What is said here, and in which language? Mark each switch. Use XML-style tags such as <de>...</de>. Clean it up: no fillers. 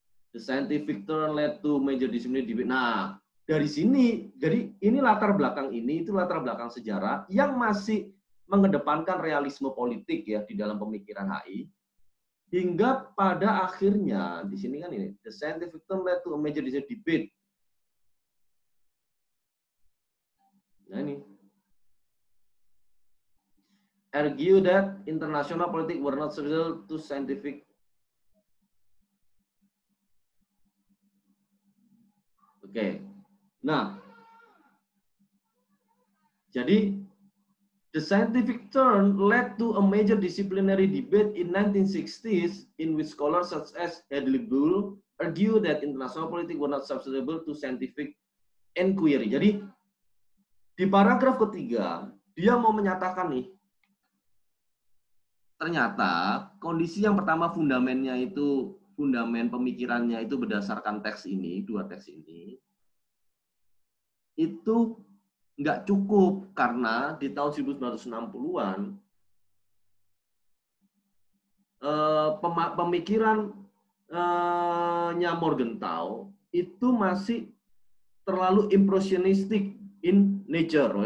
<en>The scientific turn led to major discipline debate.</en> <id>Nah, dari sini, jadi ini latar belakang ini itu latar belakang sejarah yang masih mengedepankan realisme politik ya di dalam pemikiran HI. Hingga pada akhirnya, di sini kan ini,</id> <en>the scientific term led to a major debate.</en> <id>Nah ini.</id> <en>Argue that international politics were not suitable to scientific. Oke. Nah.</en> <id>Jadi,</id> <en>the scientific turn led to a major disciplinary debate in 1960s in which scholars such as Hadley Bull argue that international politics were not susceptible to scientific inquiry.</en> <id>Jadi di paragraf ketiga dia mau menyatakan nih, ternyata kondisi yang pertama fundamennya itu fundamen pemikirannya itu berdasarkan teks ini, dua teks ini, itu nggak cukup karena di tahun 1960-an pemikirannya Morgenthau itu masih terlalu</id> <en>impressionistic in nature.</en>